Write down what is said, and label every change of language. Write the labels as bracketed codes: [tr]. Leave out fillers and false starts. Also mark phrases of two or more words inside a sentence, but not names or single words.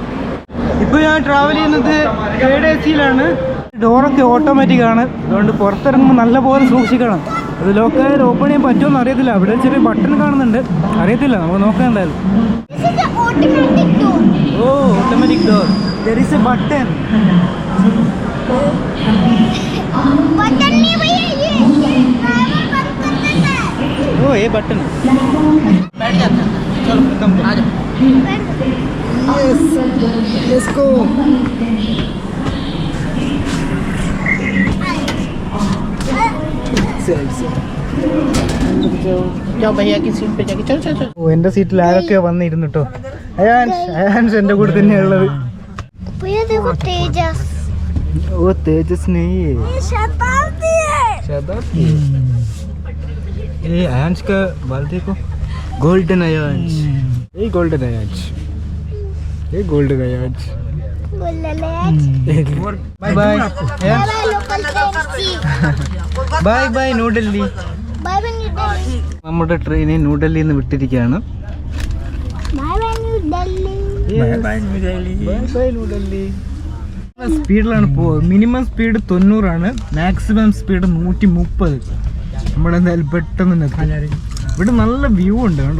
[ml] ഇപ്പോൾ ഞാൻ ട്രാവൽ ചെയ്യുന്നത് 3rd AC-യിലാണ്. ഡോറൊക്കെ ഓട്ടോമാറ്റിക് ആണ്. അതുകൊണ്ട് പുറത്തിറങ്ങുമ്പോൾ നല്ലപോലെ സൂക്ഷിക്കണം. അത് ലോക്കായാലും ഓപ്പൺ ചെയ്യാൻ പറ്റുമോന്ന് അറിയത്തില്ല. അവിടെ ചെറിയ ബട്ടൺ കാണുന്നുണ്ട്, അറിയത്തില്ല. നമുക്ക് നോക്കാം എന്തായാലും. ഓ, ഓട്ടോമാറ്റിക് ഡോർ. [en] There is a button. [hi] Oh, ये बटन बैठ जाता है. चलो कम आ जाओ. [en] Yes, let's go. [hi] जाओ भैया की सीट पे जाके. चल चल चल. [ml] ഓ, എൻ്റെ സീറ്റിൽ ആരൊക്കെ വന്നിരുന്നു കേട്ടോ. അയാൻസ് എൻ്റെ കൂടെ തന്നെയുള്ളത്. [hi] तेजस. ओ तेजस नहीं है, शताब्दी है. शताब्दी. ये आयांश का बाल देखो, गोल्डन आयांश. ये गोल्डन आयांश, ये गोल्डन आयांश. [en] bye bye bye bye ന്യൂ ഡൽഹി. [ml] നമ്മുടെ ട്രെയിനെ ന്യൂഡൽഹിയിൽ നിന്ന് വിട്ടിരിക്കുകയാണ്. സ്പീഡിലാണ് പോകുന്നത്. മിനിമം സ്പീഡ് 90 മാക്സിമം സ്പീഡ് 130. നമ്മളെന്തായാലും പെട്ടെന്ന് ഇവിടെ നല്ല വ്യൂ ഉണ്ട് കണ്ടോ.